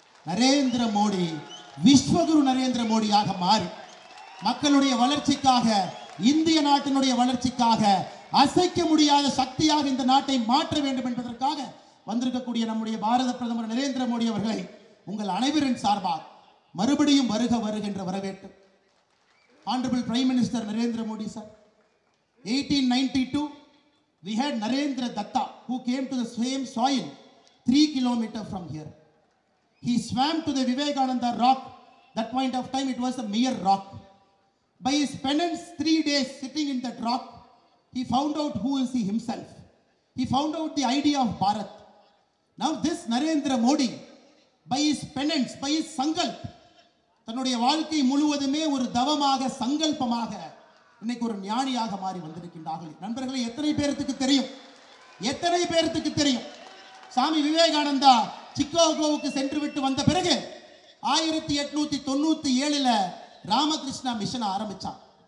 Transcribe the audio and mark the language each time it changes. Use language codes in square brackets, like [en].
[ta] நரேந்திர மோடி விஸ்வகுரு நரேந்திர மோடியாக மாறி மக்களுடைய வளர்ச்சிக்காக, இந்திய நாட்டினுடைய வளர்ச்சிக்காக அசைக்க முடியாத சக்தியாக இந்த நாட்டை மாற்ற வேண்டும் என்பதற்காக வந்திருக்கக்கூடிய நம்முடைய பாரத பிரதமர் நரேந்திர மோடி அவர்களை உங்கள் அனைவரின் சார்பாக மறுபடியும் வருக வருக என்று வரவேற்று. [en] Honorable Prime Minister Narendra Modi sir, 1892 we had Narendra Datta who came to the same soil 3 kilometers from here. He swam to the Vivekananda rock. That point of time it was a mere rock. By his penance 3 days sitting in that rock, he found out who is he himself. He found out the idea of Bharat. Now this Narendra Modi, by his penance, by his sankalp, [ta] தன்னுடைய வாழ்க்கை முழுவதுமே ஒரு தவமாக, சங்கல்பமாக இன்னைக்கு ஒரு ஞானியாக மாறி வந்திருக்கின்றார்கள். நண்பர்களே, எத்தனை பேருக்கு தெரியும், எத்தனை பேருக்கு தெரியும், சாமி விவேகானந்தா சிக்காகோவுக்கு சென்று விட்டு வந்த பிறகு 1897 ராமகிருஷ்ணா மிஷன் ஆரம்பிச்சார்.